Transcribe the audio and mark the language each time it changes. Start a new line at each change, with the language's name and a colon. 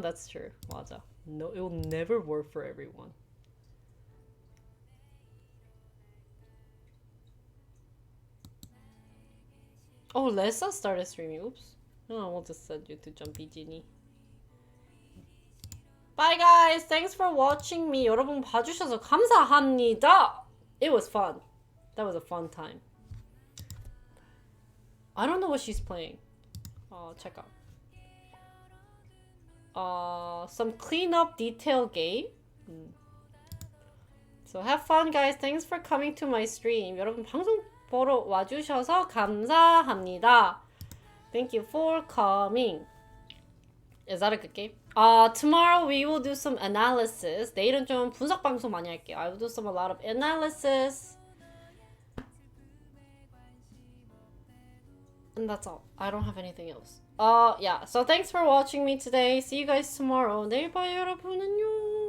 English: That's true.
Korean: 맞아.
English: No, it will never work for everyone. Oh, Lessa started streaming. Oops. No, I will just send you to Jumpy Genie. Bye guys! Thanks for watching me.
Korean: 여러분 봐주셔서 감사합니다.
English: It was fun. That was a fun time. I don't know what she's playing. Check out. Some cleanup detail game. So have fun guys. Thanks for coming to my stream.
Korean: 여러분 방송 보러 와주셔서 감사합니다.
English: Thank you for coming. Is that a good game? Tomorrow we will do some analysis.
Korean: 내일은 좀 분석 방송 많이 할게요.
English: I will do a lot of analysis. And that's all. I don't have anything else. Yeah. So thanks for watching me today. See you guys tomorrow.
Korean: 내일 봐요, 여러분. 안녕.